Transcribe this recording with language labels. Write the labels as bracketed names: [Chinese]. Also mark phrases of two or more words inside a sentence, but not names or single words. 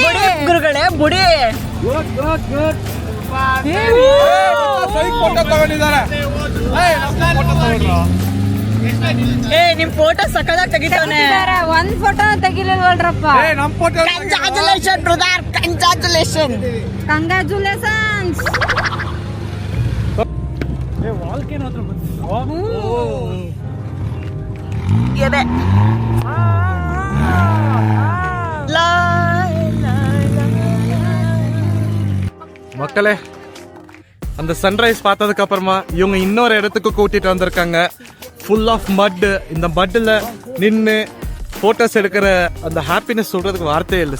[Kannada] ಗುರುಗಳೇ ಬುಡಿ. ಏ ನಿಮ್ ಫೋಟೋ ಸಕಲಾಗಿ ತೆಗಿತಾನೆ. ಒಂದ್ ಫೋಟೋ ತೆಗಿಲಿಲ್ವಲ್ರಪ್ಪ. [English] congratulation brother, congratulation. ಕಂಗ್ರಾಚುಲೇಷನ್ಸ್. [Kannada] ಎದೆ [Tamil] மக்களே, அந்த சன்ரைஸ் பார்த்ததுக்கு அப்புறமா இவங்க இன்னொரு இடத்துக்கு கூட்டிட்டு வந்திருக்காங்க. [English] full of mud. [Tamil] இந்த மட்டில் நின்று ஃபோட்டோஸ் எடுக்கிற அந்த ஹாப்பினஸ் சொல்கிறதுக்கு வார்த்தையே இல்லை.